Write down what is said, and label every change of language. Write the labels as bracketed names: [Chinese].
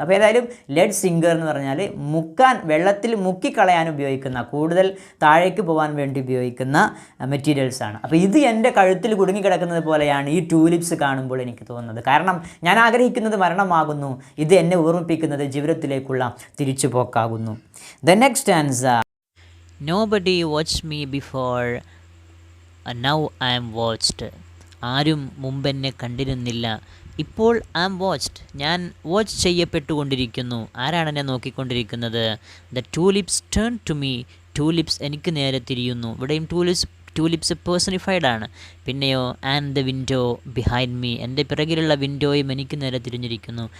[Malayalam] അപ്പോൾ ഏതായാലും lead singer എന്ന് പറഞ്ഞാൽ വെള്ളത്തിൽ മുക്കിക്കളയാൻ ഉപയോഗിക്കുന്ന, കൂടുതൽ താഴേക്ക് പോകാൻ വേണ്ടി ഉപയോഗിക്കുന്ന മെറ്റീരിയൽസാണ്. അപ്പോൾ ഇത് എൻ്റെ കഴുത്തിൽ കുടുങ്ങിക്കിടക്കുന്നത് പോലെയാണ് ഈ ട്യൂലിപ്സ് കാണുമ്പോൾ എനിക്ക് തോന്നുന്നത്. കാരണം ഞാൻ ആഗ്രഹിക്കുന്നത് മരണമാകുന്നു, ഇത് എന്നെ ഓർമ്മിപ്പിക്കുന്നത് ജീവിതത്തിലേക്കുള്ള തിരിച്ചുപോക്കാകുന്നു. [English] The next stanza. Nobody watched me before, now I am watched. [Malayalam] ആരും മുമ്പെന്നെ കണ്ടിരുന്നില്ല, ഇപ്പോൾ [English] I am watched, [Malayalam] ഞാൻ വാച്ച് ചെയ്യപ്പെട്ടുകൊണ്ടിരിക്കുന്നു. ആരാണ് എന്നെ നോക്കിക്കൊണ്ടിരിക്കുന്നത്? [English] the tulips turn to me, [Malayalam] tulips എനിക്ക് നേരെ തിരിയുന്നു. ഇവിടെയും ട്യൂലിപ്സ് പേഴ്സണിഫൈഡ് ആണ്. പിന്നെയോ [English] and the window behind me, [Malayalam] എൻ്റെ പിറകിലുള്ള വിൻഡോയും എനിക്ക് നേരെ തിരിഞ്ഞിരിക്കുന്നു.